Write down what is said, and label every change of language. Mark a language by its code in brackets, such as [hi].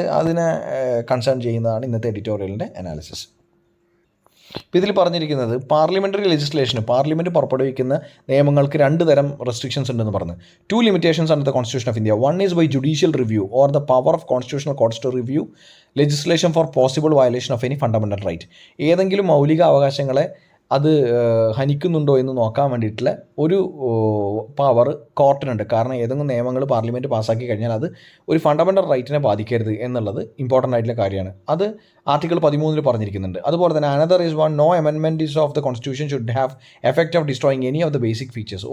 [ml] അതിനെ കൺസേൺ ചെയ്യുന്നതാണ് ഇന്നത്തെ എഡിറ്റോറിയലിൻ്റെ അനാലിസിസ്. ഇപ്പോൾ ഇതിൽ പറഞ്ഞിരിക്കുന്നത്, പാർലമെൻ്ററി ലെജിസ്ലേഷന്, പാർലമെൻറ്റ് പുറപ്പെടുവിക്കുന്ന നിയമങ്ങൾക്ക് രണ്ട് തരം റെസ്ട്രിക്ഷൻസ് ഉണ്ടെന്ന് പറഞ്ഞു. [en] 2 limitations under the Constitution of India. One is by judicial review or the power of constitutional courts to review legislation for possible violation of any fundamental right. [ml] ഏതെങ്കിലും മൗലിക അവകാശങ്ങളെ അത് ഹനിക്കുന്നുണ്ടോ എന്ന് നോക്കാൻ വേണ്ടിയിട്ടുള്ള ഒരു പവർ കോർട്ടിനുണ്ട്. കാരണം ഏതെങ്കിലും നിയമങ്ങൾ പാർലമെൻറ്റ് പാസ്സാക്കി കഴിഞ്ഞാൽ അത് ഒരു ഫണ്ടമെൻ്റൽ റൈറ്റിനെ ബാധിക്കരുത് എന്നുള്ളത് ഇമ്പോർട്ടൻ്റ് ആയിട്ടുള്ള കാര്യമാണ്. അത് ആർട്ടിക്കിൾ 13 പറഞ്ഞിരിക്കുന്നുണ്ട്. അതുപോലെ തന്നെ [en] Another is one, no amendments of the constitution should have effect of destroying any of the basic features.